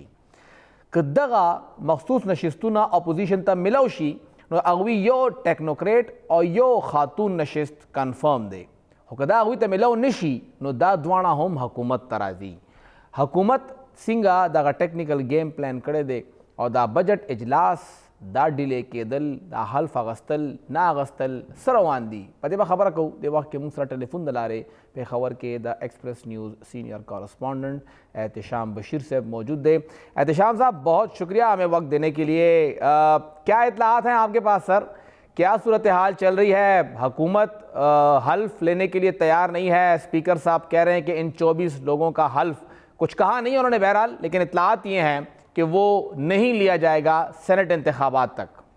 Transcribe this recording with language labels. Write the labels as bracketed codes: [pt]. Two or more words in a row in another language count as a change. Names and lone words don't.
[ps] که دغه مخصوص نشستونه اپوزیشن ته میلاو شي نو هغوی یو ټیکنوکریټ او یو خاتون نشست کنفرم دی، خو که دا هغوی ته میلاو نشي نو دا دواړه هم حکومت ته راځي. حکومت څنګه دغه [en] technical game plan [ps] کړی دی، او دا بجټ اجلاس دا ډیلی کېدل، دا حلف اغستل نه اغستل څه روان دي، په دې به خبره کوو. دې وخت کې موږ سره ټیلیفون د لارې پېښور کې د ایکسپریس نیوز [en] senior correspondent [ps] احتشام بشیر صاحب موجود دے. [ur] احتشام صاحب بہت شکریہ ہمیں وقت دینے کے لیے. کیا اطلاعات ہیں آپ کے پاس سر؟ کیا صورتحال چل رہی ہے؟ حکومت حلف لینے کے لیے تیار نہیں ہے، اسپیکر صاحب کہہ رہے ہیں کہ ان 24 لوگوں کا حلف، کچھ کہا نہیں انہوں نے بہرحال، لیکن اطلاعات یہ ہیں کہ وہ نہیں لیا جائے گا سینٹ انتخابات تک.